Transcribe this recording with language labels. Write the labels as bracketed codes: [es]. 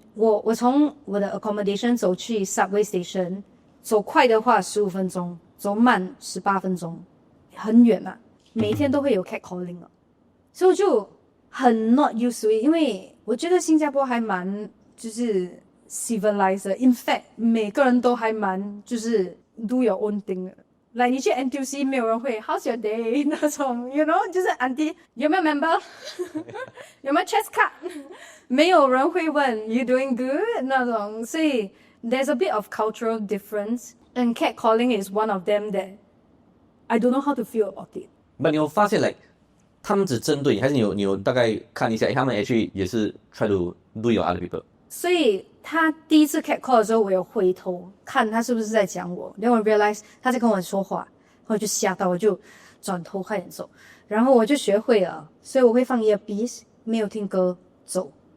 [zh] 我从我的 accommodation 走去 subway station， 走快的话15分钟，走慢18分钟，很远嘛。每天都会有 catcalling 所以我就很 [en] not used to it， [zh] 因为我觉得新加坡还蛮就是 civilized。 [en] In fact， [zh] 每个人都还蛮就是 [en] do your own thing [zh] 的。来，你去 NTUC 没有人会 [en] How's your day 那种 ，you know， [zh] 就是 Auntie 有没有 member， 有没有 chest card， 没有人会问 [en] You doing good [zh] 那种，所以 [en] there's a bit of cultural difference，and catcalling is one of them that I don't know how to feel about it。 [zh] 你有发现他们只针对你，还是你有大概看一下，他们 actually 也是 [en] try to do your other people。 [zh] 所以他第一次 catcall 的时候，我有回头看他是不是在讲我，然后我 realize 他在跟我说话，然后我就吓到，我就转头快点走，然后我就学会了，所以我会放 earpiece， 没有听歌走。